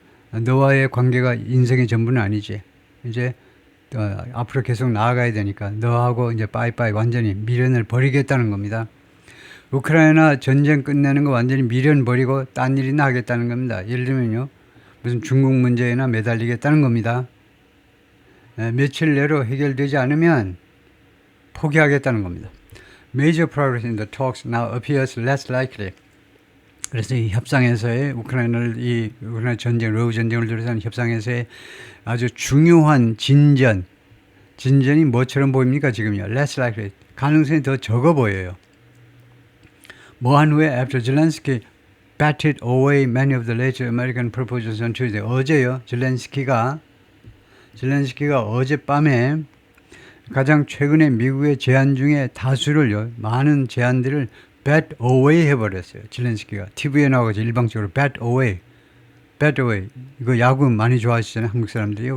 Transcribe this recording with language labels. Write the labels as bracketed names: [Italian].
[Korean] 너와의 관계가 인생의 전부는 아니지. 이제 앞으로 계속 나아가야 되니까 너하고 이제 빠이빠이 완전히 미련을 버리겠다는 겁니다. 우크라이나 전쟁 끝내는 거 완전히 미련 버리고 딴 일이나 하겠다는 겁니다. 예를 들면요, 무슨 중국 문제에나 매달리겠다는 겁니다. 며칠 내로 해결되지 않으면 포기하겠다는 겁니다. [English] Major progress in the talks now appears less likely. [Korean] 그래서 이 협상에서의 우크라이나 전쟁, 러우 전쟁을 둘러싼 협상에서의 아주 중요한 진전이 뭐처럼 보입니까 지금요? [English] Less likely. [Korean] 가능성이 더 적어 보여요. 뭐한 후에 [English] after Zelensky batted away many of the later American proposals on Tuesday. [Korean] 어제요, zelensky가 어젯밤에 가장 최근에 미국의 제안 중에 다수를요, 많은 제안들을 bat away 해버렸어요. zelensky가 TV에 나와서 일방적으로 bat away. 이거 야구 많이 좋아하시잖아요, 한국 사람들이요.